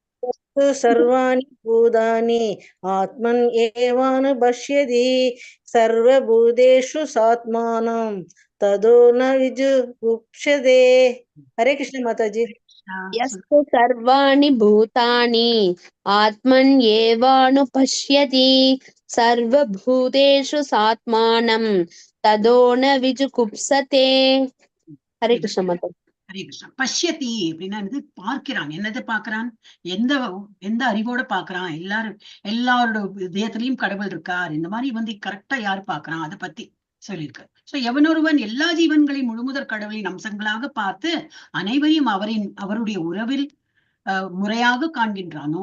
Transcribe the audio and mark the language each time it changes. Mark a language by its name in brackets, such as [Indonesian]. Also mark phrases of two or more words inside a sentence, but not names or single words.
[Sanskrit] सर्वाणि भूतानि आत्मन् एवानुपश्यति सर्वभूतेषु सात्मानं तदो न विजुगुप्स्यते. [Hindi] हरे कृष्ण माताजी. [Sanskrit] यस्तु सर्वाणि भूतानि आत्मन्येवानुपश्यति सर्वभूतेषु सात्मानं तदो न विजुगुप्सते. [Hindi] हरे कृष्ण माता. [Tamil] ஹரே கிருஷ்ணா. பஷ்யதி அப்படின்னா என்னது? பார்க்கிறான். என்னது பார்க்கிறான்? எந்த எந்த அறிவோட பார்க்கறான்? எல்லாரோட இதயத்திலையும் கடவுள் இருக்கார். இந்த மாதிரி வந்து கரெக்டா யாரு பார்க்கறான்? அதை பத்தி சொல்லியிருக்கு. சோ எவனொருவன் எல்லா ஜீவன்களையும் முழுமுதற் கடவுளின் அம்சங்களாக பார்த்து அனைவரையும் அவருடைய உறவில் முறையாக காண்கின்றானோ.